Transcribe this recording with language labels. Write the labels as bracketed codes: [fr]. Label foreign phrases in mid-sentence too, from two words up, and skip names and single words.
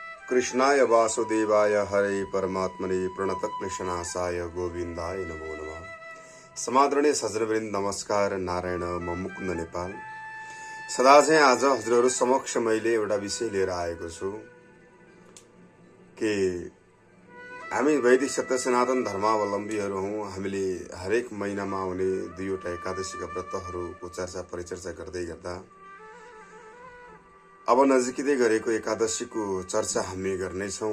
[sa] कृष्णाय वासुदेवाय हरे परमात्मने प्रणतक्लेशनाशाय गोविन्दाय नमो नमः। [ne] समादरणीय सज्जनवृन्द नमस्कार। नारायण म मुकुन्द नेपाल। सदा चाहिँ आज हजुरहरू समक्ष मैले एउटा विषय लिएर आएको छु कि हामी वैदिक सत्य सनातन धर्मावलम्बीहरू हौं। हामीले हरेक महिनामा आउने दुईवटा एकादशीका व्रतहरूको चर्चा परिचर्चा गर्दै गर्दा अब नजिकै गरेको एकादशीको चर्चा हामी गर्नेछौं।